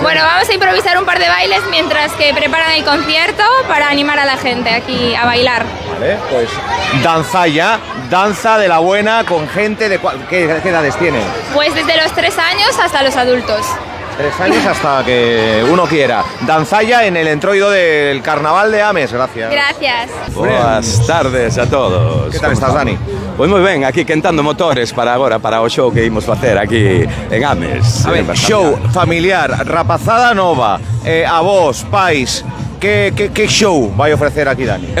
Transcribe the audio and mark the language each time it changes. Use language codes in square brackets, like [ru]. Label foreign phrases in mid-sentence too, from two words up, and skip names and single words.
[es] Bueno, vamos a improvisar un par de bailes mientras que preparan el concierto para animar a la gente aquí a bailar. Vale, pues Danzaya, danza de la buena con gente de... ¿Qué edades tienen? Pues desde los 3 años hasta los adultos. 3 años hasta que uno quiera. Danzaya en el Entroido del Carnaval de Ames, gracias. Gracias. [gl] Boas tardes a todos. Que tal estás, Dani? Pois moi ben, aquí quentando motores para agora, para o show que imos facer aquí en Ames. A ver, show familiar, rapazada nova, a vos, pais, que show vai ofrecer aquí, Dani?